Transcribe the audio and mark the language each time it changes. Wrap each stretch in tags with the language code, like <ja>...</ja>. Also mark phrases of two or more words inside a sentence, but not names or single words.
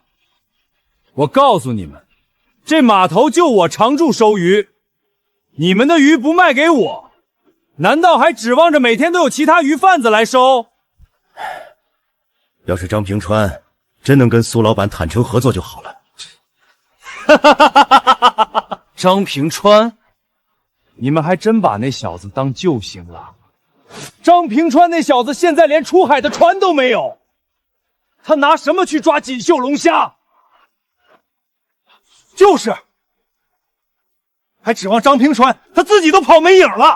<zh>我告訴你們，這碼頭就我常駐收魚，你們的魚不賣給我，難道還指望着每天都有其他魚販子來收？要是張平川真能跟蘇老板坦誠合作就好了。張平川，你们还真把那小子当救星了。张平川那小子现在连出海的船都没有，他拿什么去抓锦绣龙虾？就是，还指望张平川，他自己都跑没影了。</zh>